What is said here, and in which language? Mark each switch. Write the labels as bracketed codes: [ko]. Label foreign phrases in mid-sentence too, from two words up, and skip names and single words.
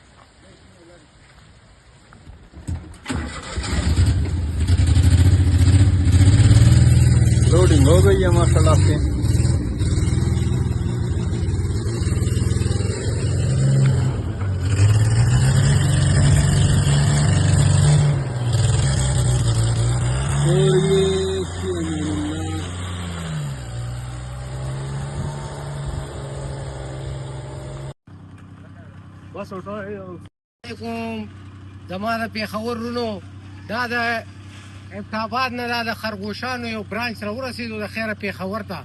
[ur] لوڈنگ ہو گئی ہے ماشاءاللہ سے. اور یہ [ps] بس علیکم زما د پېښور رونو دا د ابتاباد نه دا د خرگوشانو یو برانچ را ورسېدو د خیره پېښور ته.